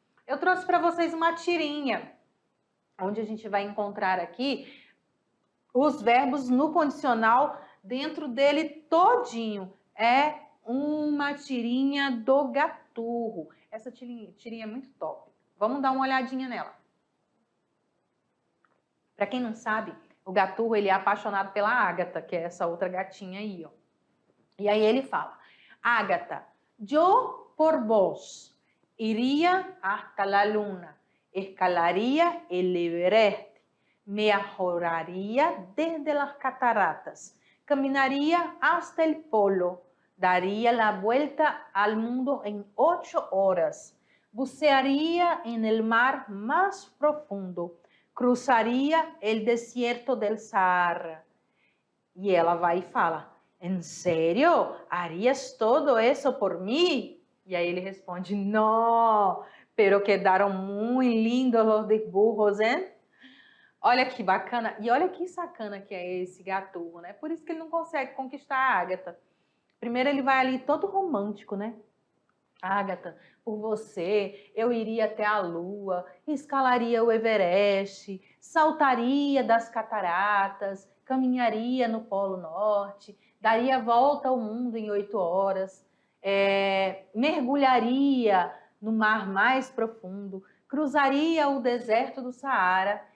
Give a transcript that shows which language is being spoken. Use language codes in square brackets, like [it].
[pt] Eu trouxe para vocês uma tirinha, onde a gente vai encontrar aqui os verbos no condicional dentro dele todinho. É uma tirinha do Gaturro. Essa tirinha é muito top. Vamos dar uma olhadinha nela. Para quem não sabe, o Gaturro ele é apaixonado pela Ágata, que é essa outra gatinha aí, ó. E aí ele fala: [es] Ágata, yo por vos iría hasta la luna, escalaría el Everest, me arrojaría desde las cataratas, caminaría hasta el polo, daría la vuelta al mundo en 8 horas, bucearía en el mar más profundo, cruzaría el desierto del Sahara. [pt] E ela vai e fala: [es] ¿En serio? ¿Harías todo eso por mí? [pt] E aí ele responde: [es] No, pero quedaron muy lindos los dibujos, hein? [pt] Olha que bacana. E olha que sacana que é esse Gaturro, né? Por isso que ele não consegue conquistar a Ágata. Primeiro ele vai ali todo romântico, né? Ágata, por você, eu iria até a lua, escalaria o Everest, saltaria das cataratas, caminharia no Polo Norte, daria a volta ao mundo em 8 horas, mergulharia no mar mais profundo, cruzaria o deserto do Saara.